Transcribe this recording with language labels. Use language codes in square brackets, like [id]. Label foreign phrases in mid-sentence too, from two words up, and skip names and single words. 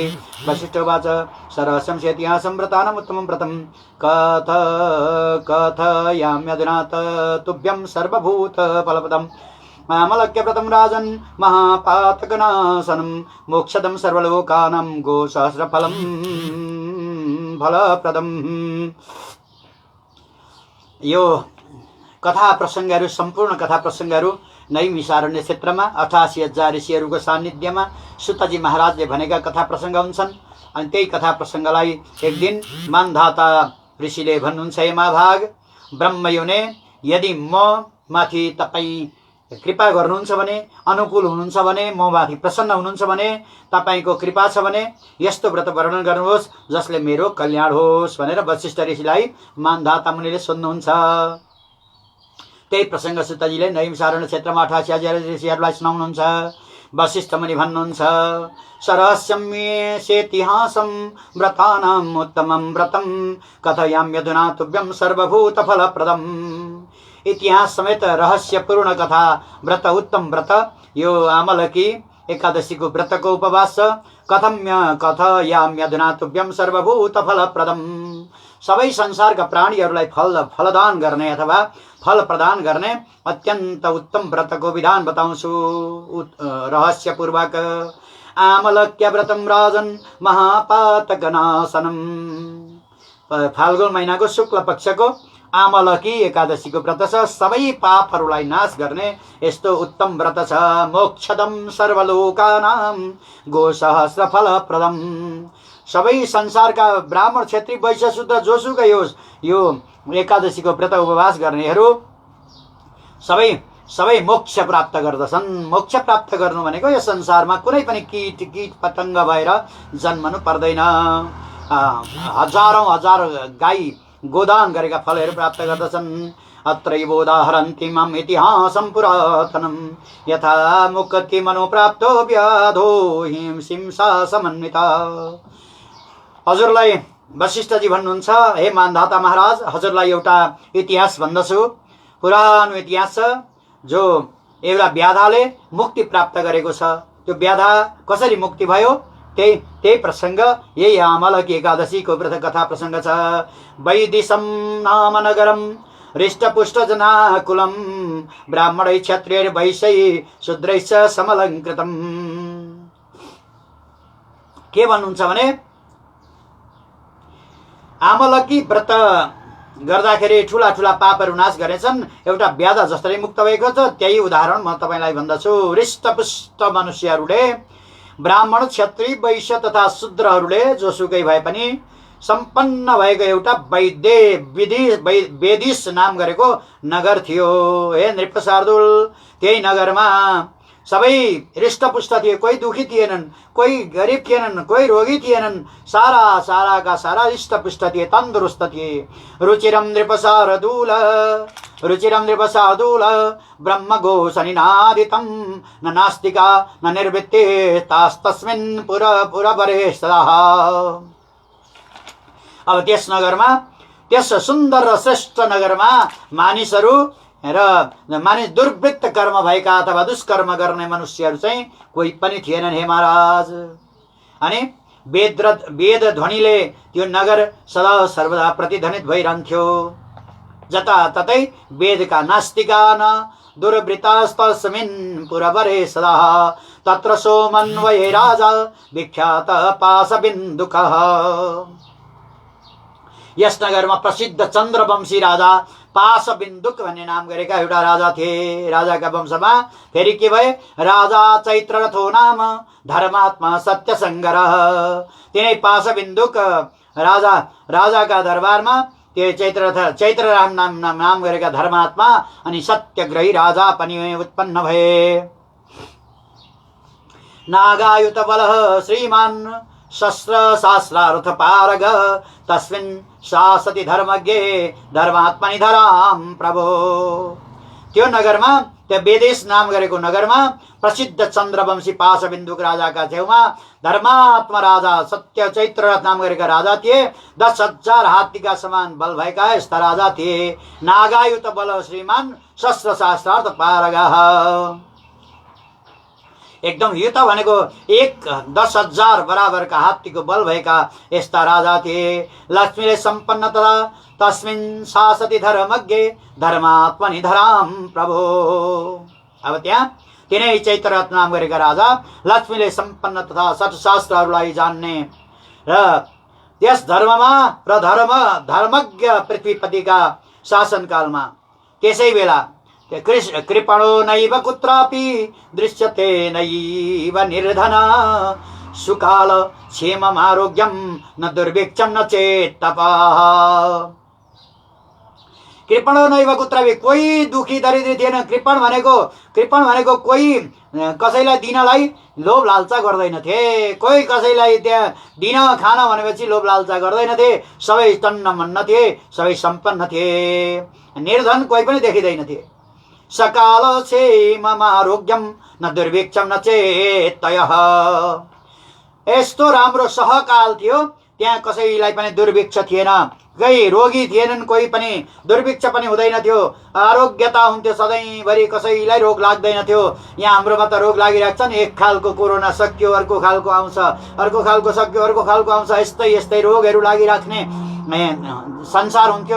[sa] वसिष्ठोवाच सरसंशेतिहासं व्रतानाम् उत्तमं व्रतं कथयाम्यधुना तुभ्यं सर्वभूतफलप्रदम् मामलक्यव्रतं राजन् महापातकनाशनं मोक्षदं सर्वलोकानां गोसहस्रफलं फलप्रदम्। [ne] यो कथा प्रसङ्गहरू सम्पूर्ण कथा प्रसङ्गहरू नैमिषारण्य क्षेत्रमा 88,000 ऋषिहरूको सान्निध्यमा सुतजी महाराजले भनेका कथा प्रसङ्ग हुन्छन्। अनि त्यही कथा प्रसङ्गलाई एक दिन मानधाता ऋषिले भन्नुहुन्छ, [sa] हे महाभाग ब्रह्मयोने [ne] यदि म माथि तपाईँ कृपा गर्नुहुन्छ भने अनुकूल हुनुहुन्छ भने म माथि प्रसन्न हुनुहुन्छ भने तपाईको कृपा छ भने यस्तो व्रत वर्णन गर्नुहोस् जसले मेरो कल्याण होस् भनेर वशिष्ठ ऋषिलाई मानधाता मुनिले सोध्नुहुन्छ। त्यही प्रसङ्ग सुतजीले नैमिषारण्य क्षेत्रमा 88,000 ऋषिहरूलाई सुनाउनुहुन्छ। वशिष्ठ मुनि भन्नुहुन्छ, [sa] सरहस्यम्येषेतिहासं व्रतानाम् उत्तमं व्रतं कथयाम्यधुना तुभ्यं सर्वभूतफलप्रदम्। [ne] इतिहास समेत रहस्यपूर्ण कथा व्रत उत्तम व्रत यो आमलकी एकादशीको व्रतको उपवास छ। [sa] कथयाम्यधुना तुभ्यं सर्वभूतफलप्रदम्। [ne] सबै संसारका प्राणीहरूलाई फलदान गर्ने अथवा फल प्रदान गर्ने अत्यन्त उत्तम व्रतको विधान बताउँछु रहस्यपूर्वक। [sa] आमलक्य व्रतं राजन् महापातकनाशनम्। [ne] फाल्गुन महिनाको शुक्ल पक्षको आमलकी एकादशीको व्रत छ। सबै पापहरूलाई नाश गर्ने यस्तो उत्तम व्रत छ। [sa] मोक्षदं सर्वलोकानां गोसहस्रफलप्रदम्। [ne] सबै संसारका ब्राह्मण क्षेत्री वैश्य शूद्र जोसुकै होस् यो एकादशीको व्रत उपवास गर्नेहरू सबै मोक्ष प्राप्त गर्दछन्। मोक्ष प्राप्त गर्नु भनेको यो संसारमा कुनै पनि कीट पतङ्ग भएर जन्मनु पर्दैन। हजार गाई गोदान गरेका फलहरू प्राप्त गर्दछन्। [sa] अत्रैवोदाहरन्ति मम इतिहासं पुरातनं यथा मुक्ति मनो प्राप्तो व्याधो हिंसा समन्विता। [ne] हजुरलाई वशिष्ठजी भन्नुहुन्छ, हे मानधाता महाराज हजुरलाई एउटा इतिहास भन्दछु। पुरानो इतिहास छ जो एउटा व्याधाले मुक्ति प्राप्त गरेको छ। त्यो व्याधा कसरी मुक्ति भयो त्यही प्रसङ्ग यही आमलकी एकादशीको व्रत कथा प्रसङ्ग छ। [sa] वैदिशं नाम नगरं हृष्टपुष्ट जनाकुलं ब्राह्मणै क्षत्रियै वैश्यै शूद्रैश्च समलङ्कृतम्। [ne] के भन्नुहुन्छ भने आमलकी व्रत गर्दाखेरि ठुला ठुला पापहरू नाश गरेछन्। एउटा व्याधा जसरी मुक्त भएको छ त्यही उदाहरण म तपाईलाई भन्दछु। हृष्टपुष्ट मनुष्यहरूले ब्राह्मण, क्षत्रिय, वैश्य तथा शूद्रहरूले जोसुकै भए पनि सम्पन्न भएको एउटा वेदिस नाम गरेको नगर थियो। [sa] हे नृप शार्दूल, [ne] त्यही नगरमा सबै हृष्टपुष्ट थिए, कोही दुखी थिएनन्, कोही गरिब थिएनन्, कोही रोगी थिएनन्, साराका सारा हृष्टपुष्ट थिए, तन्दुरुस्त थिए। [sa] रुचिरम नृप शार्दूल ब्रह्मघोषनिनादितं न नास्तिका न निर्वृत्ते तास्तस्मिन् पुरपरे सदा। [ne] अब त्यस नगरमा, त्यस सुन्दर र श्रेष्ठ नगरमा मानिसहरू मानिस दुर्वृत्त कर्म भएका अथवा दुष्कर्म गर्ने मनुष्यहरू चाहिँ कोही पनि थिएनन् हे महाराज। अनि वेद ध्वनिले त्यो नगर सदा सर्वदा प्रतिध्वनित भइरहन्थ्यो। जताततै वेदका [sa] नास्तिकान दुर्वृत्तास्तस्मिन् पुरवरे सदा तत्र सोमन्वये राजा विख्यात पाशबिन्दुकः। [ne] यस नगरमा प्रसिद्ध चन्द्रवंशी राजा पाशबिन्दुक भन्ने नाम गरेका एउटा राजा थिए। राजाका वंशमा फेरि के भए? [sa] राजा चैत्ररथो नाम धर्मात्मा सत्यसङ्गरः। [ne] तिनै पाशबिन्दुक राजाका दरबारमा त्यो चैत्रराम नाम गरेका धर्मात्मा अनि सत्यग्रही राजा पनि उत्पन्न भए। [sa] नागायुत बलः श्रीमान् शस्त्र शास्त्रार्थ पारग तस्मिन् शासति धर्मज्ञे धर्मात्मनि धराम प्रभो। [ne] त्यो नगरमा, त्यो वेदेश नाम गरेको नगरमा प्रसिद्ध चन्द्रवंशी पाशबिन्दुक राजाका छेउमा धर्मात्मा राजा सत्य चैत्ररथ नाम गरेका राजा थिए। 10,000 हात्तीका समान बल भएका यस्ता राजा थिए। [sa] नागायुत बल श्रीमान शस्त्र शास्त्रार्थ पारगः। [ne] एकदम युत भनेको 10,000 बराबरका हात्तीको बल भएका यस्ता राजा थिए। लक्ष्मीले सम्पन्न तथा [sa] तस्मिन् शासति धर्मज्ञे धर्मात्मनि धराम प्रभो। [ne] अब त्यहाँ तिनै चैत्ररथ नाम गरेका राजा लक्ष्मीले सम्पन्न तथा सठशास्त्रहरूलाई जान्ने र त्यस धर्ममा र धर्मज्ञ पृथ्वीपतिका शासनकालमा त्यसै बेला [sa] कृपणो नैव कुत्रापि दृश्यते नैव निर्धन सुकाल क्षेमम् आरोग्यम न दुर्भिक्षम न चेत्तपः। कृपणो नैव कुत्रापि, [ne] कोही दुखी दरिद्री थिएन। कृपण भनेको कोही कसैलाई दिनलाई लोभ लालचा गर्दैनथे। कोही कसैलाई त्यहाँ दिन खान भनेपछि लोभ लालचा गर्दैनथे। सबै तन्न मन्न थिए, सबै सम्पन्न थिए। निर्धन कोही पनि देखिँदैन थिए। [sa] सकाल क्षेमम् आरोग्यम न दुर्भिक्षम न चेत्तयः। [ne] यस्तो राम्रो सहकाल थियो, त्यहाँ कसैलाई पनि दुर्भिक्ष थिएन, कोही रोगी थिएनन्, कोही पनि दुर्भिक्ष पनि हुँदैन थियो। आरोग्यता हुन्थ्यो सधैँभरि, कसैलाई रोग लाग्दैन थियो। यहाँ हाम्रोमा त रोग लागिरहेको छ नि, एक खालको कोरोना सक्यो, अर्को खालको आउँछ, अर्को खालको सक्यो, अर्को खालको आउँछ, यस्तै रोगहरू लागिराख्ने संसार हुन्थ्यो।